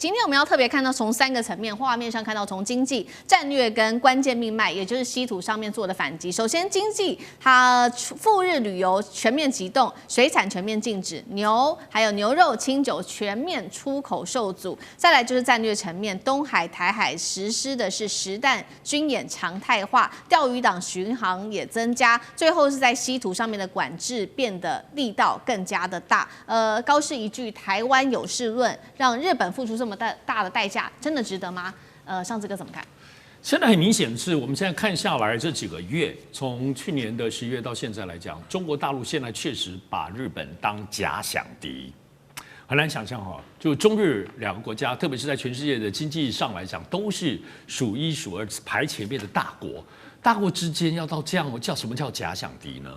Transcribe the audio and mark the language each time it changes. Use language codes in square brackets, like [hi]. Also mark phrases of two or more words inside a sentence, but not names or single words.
[zh] 今天我們要特別看到從3個層面，畫面上看到從經濟、戰略跟關鍵命脈，也就是稀土上面做的反擊。首先經濟，它赴日旅遊全面啟動，水產全面禁止，還有牛肉、清酒全面出口受阻。再來就是戰略層面，東海、台海實施的是實彈軍演常態化，釣魚島巡航也增加，最後是在稀土上面的管制變得力道更加的大。高市一句台灣有事論，讓日本付出這麼大的代價，真的值得嗎？上次哥怎麼看？現在很明顯是我們现在看下來這幾個月，從去年的11月到現在來講，中國大陸現在確實把日本當假想敵。很難想象哈，就中日兩個國家，特別是在全世界的經濟上來講，都是數1數2排前面的大國。大國之間要到這樣，什麼叫假想敵呢？